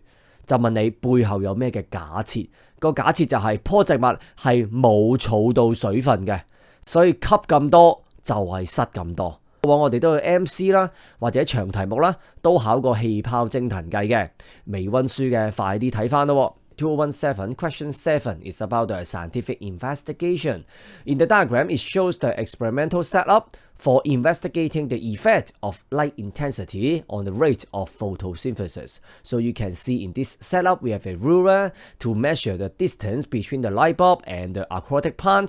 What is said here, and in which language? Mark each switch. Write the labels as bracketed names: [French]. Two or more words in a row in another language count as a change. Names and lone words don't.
[Cantonese] 就問你背後有咩嘅假設？個假設就係棵植物係冇儲到水分嘅，所以吸咁多就係失咁多。過往我哋都有 MC 啦，或者長題目啦，都考過氣泡蒸騰計嘅。未溫書嘅快啲睇翻咯。 [English] 217 Question 7 is about the scientific investigation. In the diagram, it shows the experimental setup for investigating the effect of light intensity on the rate of photosynthesis. So you can see in this setup, we have a ruler to measure the distance between the light bulb and the aquatic plant.